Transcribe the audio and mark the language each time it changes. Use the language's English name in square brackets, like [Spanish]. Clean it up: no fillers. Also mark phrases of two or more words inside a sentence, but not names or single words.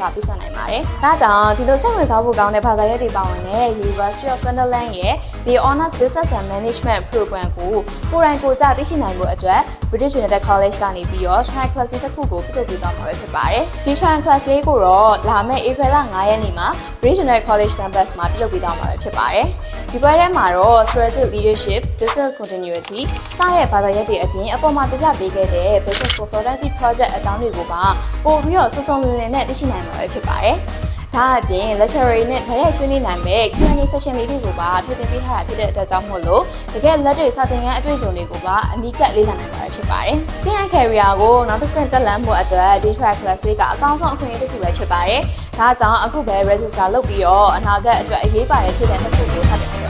[Burmese] ပြသနိုင်ပါတယ်။ဒါကြောင့်ဒီလိုစိတ်ဝင်စားဖို့ကောင်းတဲ့ဘာသာရပ်တွေပါဝင်တဲ့ University of Sunderland ရဲ့ The Honours Business and Management Program ကိုကိုယ်တိုင်ကိုယ်ကျသိရှိနိုင်ဖို့အတွက် British United College ကနေပြီးတော့ trial class တစ်ခုကိုပြုလုပ်ပေးသွားမှာပဲဖြစ်ပါတယ်။ဒီ [English] trial class [Burmese] လေးကိုတော့လာမယ့် April 9 ရက်နေ့မှာ British United College campus မှာပြုလုပ်ပေးသွားမှာပဲဖြစ်ပါတယ်။ဒီပွဲ ထဲမှာတော့ [English] strategic leadership, business continuity [Burmese] စတဲ့ဘာသာရပ်တွေအပြင်အပေါ်မှာပြပြပေးခဲ့တဲ့ [English] business consultancy project [Burmese] အကြောင်း တွေကိုပါပို့ပြီးတော့စုံစုံလင်လင်နဲ့သိရှိနိုင်မှာပဲဖြစ်ပါတယ်။ဒါအပြင် lecturer နဲ့ဓာတ်ရိုက်ဆွေးနွေးနိုင်မယ့် [English] Q&A session [Burmese] လေးတွေကိုပါထည့်သွင်းပေးထားတာဖြစ်တဲ့အတွက်ကြောင့်မို့လို့တကယ်လက်တွေ့စာသင်ခန်းအတွေ့အကြုံတွေကိုပါအနီးကပ်လေ့လာနိုင်မှာဖြစ်ပါတယ်။သင်ရဲ့ career ကိုနောက်တစ်ဆင့်တက်လှမ်းဖို့အတွက်ဒီ [English] trial class [Burmese] လေးကအကောင်းဆုံးအခွင့်အရေးတစ်ခုပဲဖြစ်ပါတယ်။ဒါကြောင့်အခုပဲ register လုပ်ပြီးတော့အနာဂတ်အတွက်အရေးပါတဲ့ခြေလှမ်းတစ်ခုကိုစတင်